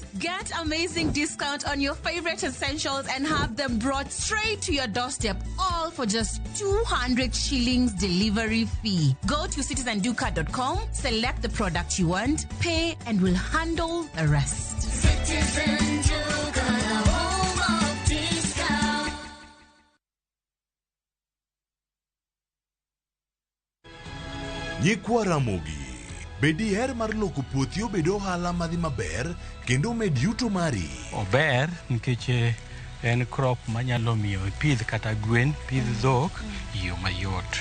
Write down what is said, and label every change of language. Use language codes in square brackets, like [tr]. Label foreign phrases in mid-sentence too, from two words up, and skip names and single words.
[en] Get amazing discount on your favorite essentials and have them brought straight to your doorstep, all for just 200 shillings delivery fee. Go to citizenduca.com, select the product you want, pay, and we'll handle the rest. Citizen Duca, the home of discount. [luo] Nyikwa Ramogi, bedi her mar loko puothi obedo ohala madhi maber kendo med yuto mari. Ober nikech en crop manyalo miyo pidh kata gwen, pidh dhok yo mayot.